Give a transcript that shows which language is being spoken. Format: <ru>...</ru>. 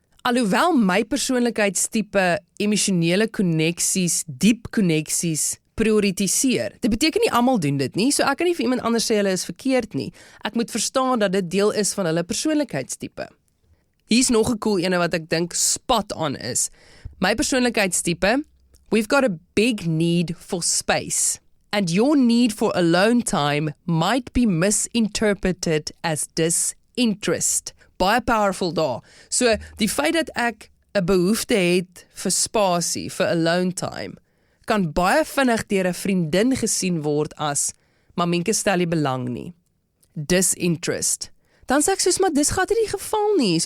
<af>Alhoewel my persoonlikheidstipe emosionele konneksies, diep konneksies prioritiseer. Dit beteken nie almal doen dit nie, so ek kan nie vir iemand anders sê hulle is verkeerd nie. Ek moet verstaan dat dit deel is van hulle persoonlikheidstipe. Hier's nog 'n cool ene wat ek dink spot on is.</af> <en>My persoonlikheidstipe, we've got a big need for space, and your need for alone time might be misinterpreted as disinterest.</en> <af>Baie powerful daar. So, die feit dat ek 'n behoefte het vir spasie, vir alone time, kan baie vinnig deur 'n vriendin gesien word as, maar Minke stel nie belang nie. Disinterest. Dan sê ek soos, maar dis gaat nie die geval nie.</af>